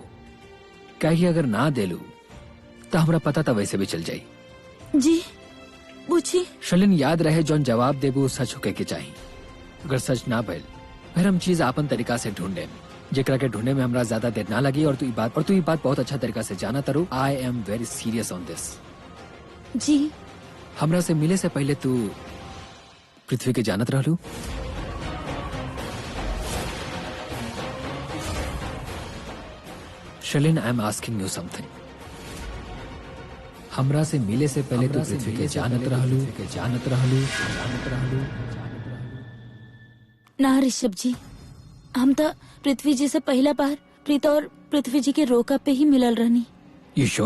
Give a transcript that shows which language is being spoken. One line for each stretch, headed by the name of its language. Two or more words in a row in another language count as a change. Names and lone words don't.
Bhojpuri: कहीं अगर ना देलू तो हमरा पता था वैसे भी चल जाई। जी पूछी। शलिन याद रहे जौन जवाब देबू सच होके के चाहिए। अगर सच ना भइल फिर हम चीज आपन तरीका से ढूंढे, जेकरा के ढूंढे में हमरा ज्यादा देर ना लगी। और तू ई बात बहुत अच्छा तरीका से जाना तारू।
English: I am very serious on this.
Bhojpuri: जी हमरा से मिले से पहले तू पृथ्वी के जानत रहलू?
English: शलिन I am asking you something.
Bhojpuri: हमरा से मिले से पहले तू पृथ्वी के जानत रहलू? ना ऋषभ जी, हम तो पृथ्वी जी से पहला बार प्रीता और पृथ्वी जी के रोका पे ही मिलल रहनी।
English: You sure?